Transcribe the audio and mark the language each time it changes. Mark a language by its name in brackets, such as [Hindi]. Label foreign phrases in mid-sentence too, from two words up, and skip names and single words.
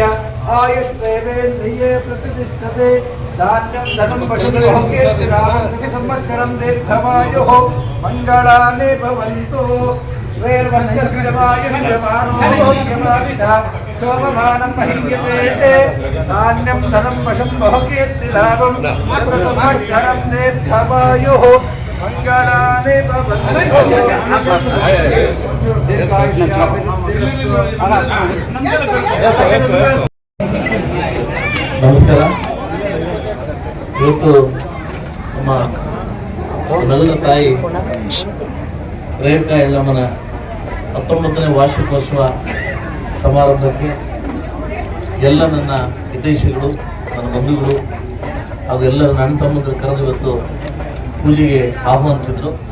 [Sanskrit] आयुष्येवेन्द्रिये प्रतिष्ठते धान्यं धनं पशुं भोगेति संवत्सरं दीर्घमायुः मंगलानि भवन्तु श्वेर्वर्चस्य वायुष्यमानोऽयमाविधा शोभमानं महीयते धान्यं धनं पशुं भोगेति लाभं संवत्सरं दीर्घमायुः मंगलानि भवन्तु [Kannada] ನಮಸ್ಕಾರ. ಇವತ್ತು ನಮ್ಮ ನೆಲದ ತಾಯಿ ರೇಣುಕಾ ಯಲ್ಲಮ್ಮನ 19ನೇ ವಾರ್ಷಿಕೋತ್ಸವ ಸಮಾರಂಭಕ್ಕೆ ಎಲ್ಲ ನನ್ನ ಹಿತೈಷಿಗಳು, ನನ್ನ ಬಂಧುಗಳು ಹಾಗೂ ಎಲ್ಲ ನನ್ನ ತಮ್ಮಂದಿರು ಕರೆದು ಇವತ್ತು ಪೂಜೆಗೆ ಆಹ್ವಾನಿಸಿದ್ರು.